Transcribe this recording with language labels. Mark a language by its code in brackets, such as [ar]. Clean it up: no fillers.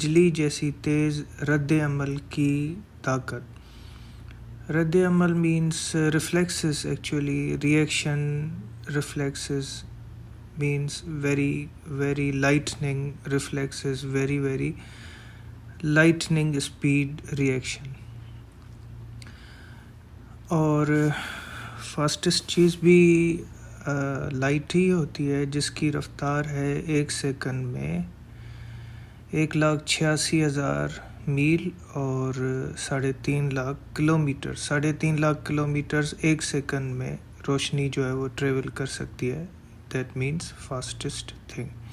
[ur] جیسی تیز رد عمل کی طاقت۔ رد عمل [en] means reflexes actually. Reaction reflexes means very lightning reflexes, very lightning speed reaction. [ur] اور فاسٹسٹ چیز بھی لائٹ ہی ہوتی ہے، جس کی رفتار ہے 1 سیکنڈ میں 1,86,000 میل اور 3.5 lakh kilometre. 3.5 lakh kilometres 1 second میں روشنی جو ہے وہ ٹریول کر سکتی ہے۔ [en] That means fastest thing.